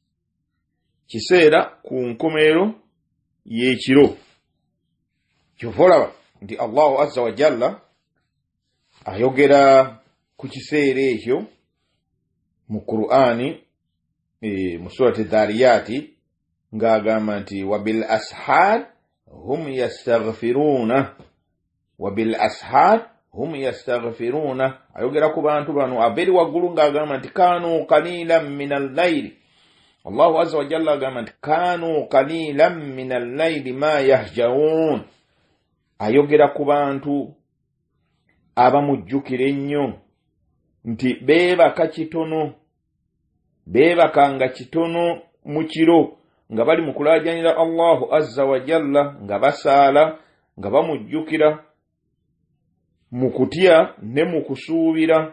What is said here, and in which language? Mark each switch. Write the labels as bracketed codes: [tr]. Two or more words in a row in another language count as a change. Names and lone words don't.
[lg] Kiseera ku nkomerero y'ekiro. Kyova olaba nti [ar] الله عز وجل [lg] ayogera ku kiseera ekyo mu Qur'ani mu surati Dhariyati ng'agamba nti [ar] وبالأسحار هم يستغفرون. وبالأسحار هم يستغفرون. [lg] Ayogera ku bantu bano aberi waggulu ng'agamba nti [ar] كانوا قليلا من الليل. الله عز وجل [lg] agamba nti [ar] كانوا قليلا من الليل ما يهجعون. [lg] Ayogera ku bantu abamujjukira ennyo nti beebaka kitono, beebakanga kitono mu kiro nga bali mu kulaajanira [ar] الله عز وجل, [lg] nga basaala, nga bamujjukira mu kutya ne mu kusuubira.